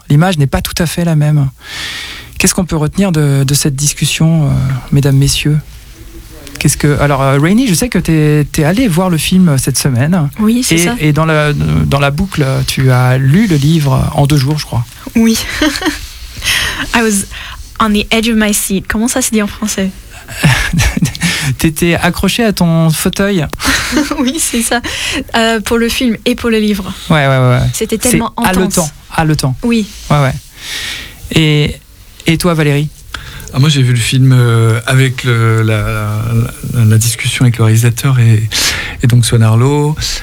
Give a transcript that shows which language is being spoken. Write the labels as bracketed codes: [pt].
[fr] L'image n'est pas tout à fait la même. Qu'est-ce qu'on peut retenir de cette discussion, mesdames, messieurs ? Alors, Rainy, je sais que t'es allée voir le film cette semaine. Oui, c'est ça. Et dans la boucle, tu as lu le livre en deux jours, je crois. Oui. [en] I was on the edge of my seat. [fr] Comment ça se dit en français ? T'étais accrochée à ton fauteuil. Oui, c'est ça. Pour le film et pour le livre. Ouais. C'était tellement intense. C'est haletant. Oui. Ouais. Et toi, Valérie ? Moi, j'ai vu le film avec la discussion avec le réalisateur et donc Swan Arlo.